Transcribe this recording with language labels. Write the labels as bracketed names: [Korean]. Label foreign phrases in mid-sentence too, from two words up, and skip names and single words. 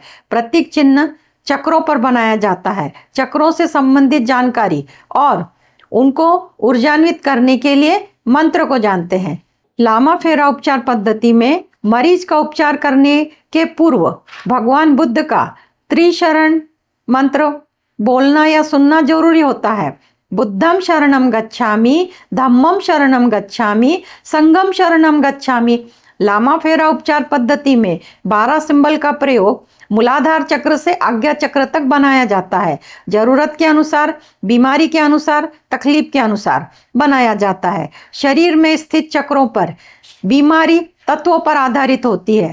[Hindi] प्रतीक चिन्ह चक्रों पर बनाया जाता है। चक्रों से संबंधित जानकारी और उनको ऊर्जान्वित करने के लिए मंत्र को जानते हैं। लामा फेरा उपचार पद्धति में मरीज का उपचार करने के पूर्व भगवान बुद्ध का त्रिशरण मंत्र बोलना या सुनना जरूरी होता है। [Pali] बुद्धम शरणम गच्छामि, धम्मम शरणम गच्छामि, संघम शरणम गच्छामि। [Hindi] लामा फेरा उपचार पद्धति में 12 सिंबल का प्रयोग मूलाधार चक्र से आज्ञा चक्र तक बनाया जाता है। जरूरत के अनुसार, बीमारी के अनुसार, तकलीफ के अनुसार बनाया जाता है। शरीर में स्थित चक्रों पर बीमारी तत्वों पर आधारित होती है।